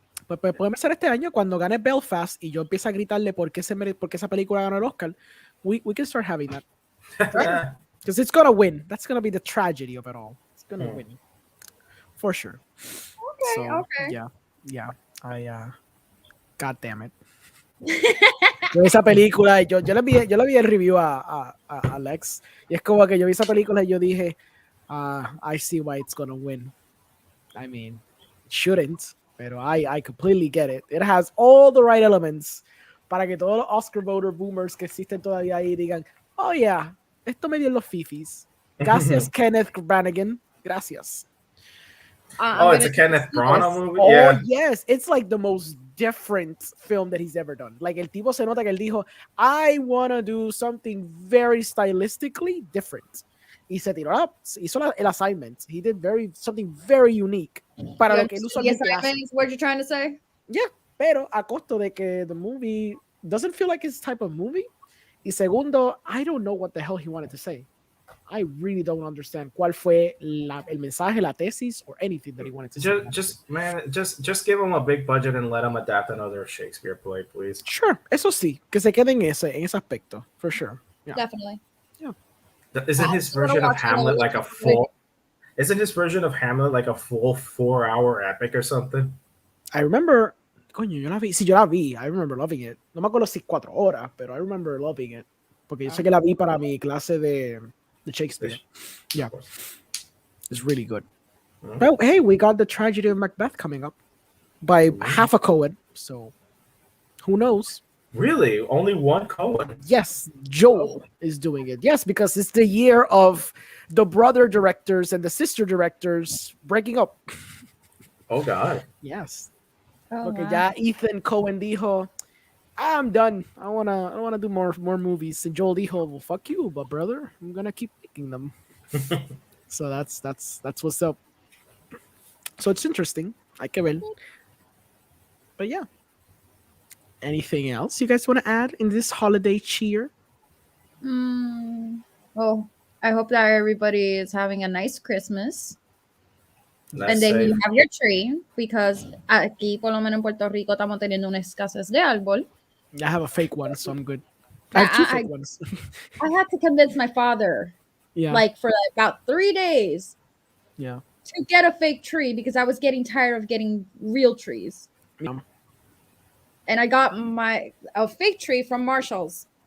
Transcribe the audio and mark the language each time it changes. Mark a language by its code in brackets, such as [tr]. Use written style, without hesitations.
[es] Pues podemos hacer este año cuando gane Belfast y yo empiezo a gritarle por qué esa película ganó el Oscar. [en] We can start having that. Because it's gonna win. That's gonna be the tragedy of it all. It's gonna win. For sure. Okay. Yeah. God damn it. [es] Yo vi esa película, yo le vi el review a Alex y es como que yo vi esa película y yo dije, [en] I see why it's gonna win. I mean, it shouldn't, [es] pero [en] I completely get it. It has all the right elements [es] para que todos los [en] Oscar voter boomers [es] que existen todavía ahí digan, [en] oh yeah, [es] esto me dio los fifis. Gracias, Kenneth Branagh. Gracias. [en] It's a Kenneth Branagh movie. Oh yes, it's like the most different film that he's ever done. Like [es] el tipo se nota que él dijo, [en] I wanna do something very stylistically different. [es] Y se tiró hizo el assignment. [en] He did something very unique [es] para lo que él usualmente hace. [en] Is what you're trying to say? Yeah, [es] pero a costo de que [en] the movie doesn't feel like his type of movie. [es] Y segundo, [en] I don't know what the hell he wanted to say. I really don't understand [es] cuál fue el mensaje, la tesis, [en] or anything that he wanted to say. Just give him a big budget and let him adapt another Shakespeare play, please. Sure, [es] eso sí, que se quede en ese aspecto, [en] for sure. Yeah. Definitely. Yeah. Isn't his version of Hamlet like a full? Isn't his version of Hamlet like a full 4-hour epic or something? I remember, [es] coño, yo la vi. Sí, yo la vi. [en] I remember loving it. [es] No me acuerdo si 4 horas, pero [en] I remember loving it. [es] Porque yo sé que la vi para mi clase de Shakespeare. [en] Yeah. It's really good. Well, hey, we got the tragedy of Macbeth coming up by half a Cohen. So who knows? Really? Only one Cohen? Yes, Joel is doing it. Yes, because it's the year of the brother directors and the sister directors breaking up. Oh God. Yes. Oh, Okay, wow. [es] ya Ethan Cohen dijo, [en] I'm done. I wanna do more movies. And Joel [es] dijo, [en] well, fuck you, but brother, I'm gonna keep making them. So that's what's up. So it's interesting. I can ver. But yeah. Anything else you guys want to add in this holiday cheer? Well, I hope that everybody is having a nice Christmas. That's And then safe. you have your tree, because [es] aquí, por lo menos en Puerto Rico, estamos teniendo una escasez de árbol. [en] I have a fake one, so I'm good. I have two fake ones. I had to convince my father, Yeah. for about 3 days, Yeah. to get a fake tree because I was getting tired of getting real trees. Yeah. And I got a fake tree from Marshall's.